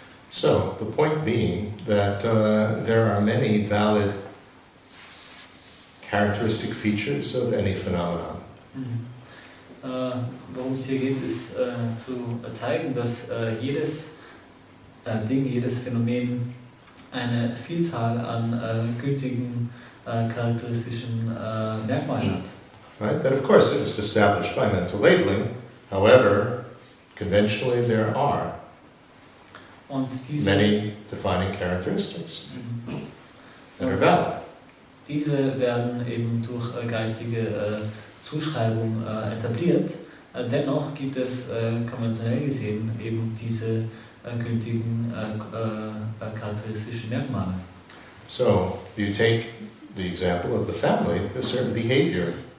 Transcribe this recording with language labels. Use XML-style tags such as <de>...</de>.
<en>So, the point being that there are many valid characteristic features of any phenomenon.</en> <de>Worum es hier geht, ist zu zeigen, dass jedes Ding, jedes Phänomen eine Vielzahl an gültigen charakteristischen Merkmalen hat.</de> <en>Right? That, of course, it is established by mental labeling. However, conventionally there are</en> <de>Und diese,</de> <en>many defining characteristics that are valid.</en> <de>Diese werden eben durch geistige Zuschreibung etabliert. Dennoch gibt es konventionell gesehen eben diese gültigen charakteristischen Merkmale.</de> <en>So, you take the example of the family, a certain behavior.</en>